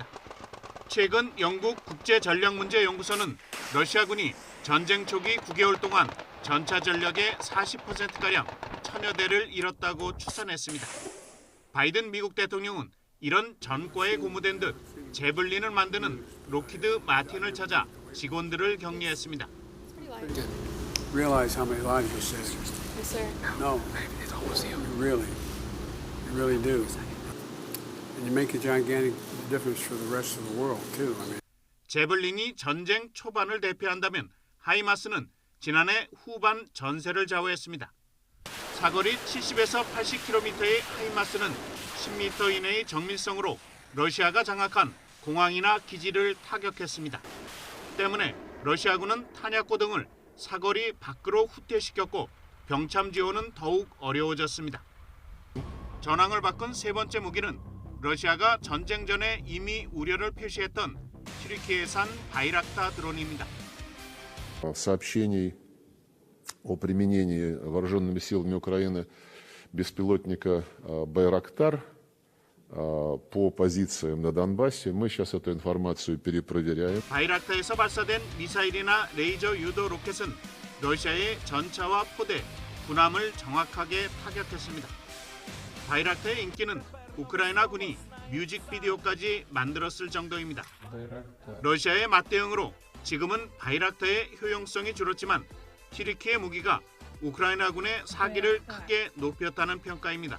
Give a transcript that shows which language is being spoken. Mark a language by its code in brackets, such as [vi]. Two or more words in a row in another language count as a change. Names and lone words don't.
[ko] 최근 영국 국제전략문제연구소는 러시아군이 전쟁 초기 9개월 동안 전차 전력의 40%가량 1000여 대를 잃었다고 추산했습니다. 바이든 미국 대통령은 이런 전과에 고무된 듯 제블린을 만드는 록히드 마틴을 찾아 직원들을 격려했습니다. [en] Realize how many lives you saved? Yes, sir. No, you really do. And you make a gigantic difference for the rest of the world too. I mean. [ko] 제블린이 전쟁 초반을 대표한다면 하이마스는 지난해 후반 전세를 좌우했습니다. 사거리 70에서 80km의 하이마스는 10m 이내의 정밀성으로 러시아가 장악한 공항이나 기지를 타격했습니다. 때문에 러시아군은 탄약고 등을 사거리 밖으로 후퇴시켰고 병참 지원은 더욱 어려워졌습니다. 전황을 바꾼 세 번째 무기는 러시아가 전쟁 전에 이미 우려를 표시했던 튀르키예산 바이락타 드론입니다. [ru] Сообщений о применении вооруженными силами Украины беспилотника «Байрактар» по позициям на Донбассе. Мы сейчас эту информацию перепроверяем. [ko] 바이락타에서 발사된 미사일이나 레이저 유도 로켓은 러시아의 전차와 포대, 군함을 정확하게 타격했습니다. 바이락타의 인기는 우크라이나군이 뮤직비디오까지 만들었을 정도입니다. 러시아의 맞대응으로 지금은 바이락타의 효용성이 줄었지만 튀르키예 무기가 우크라이나군의 사기를 크게 높였다는 평가입니다.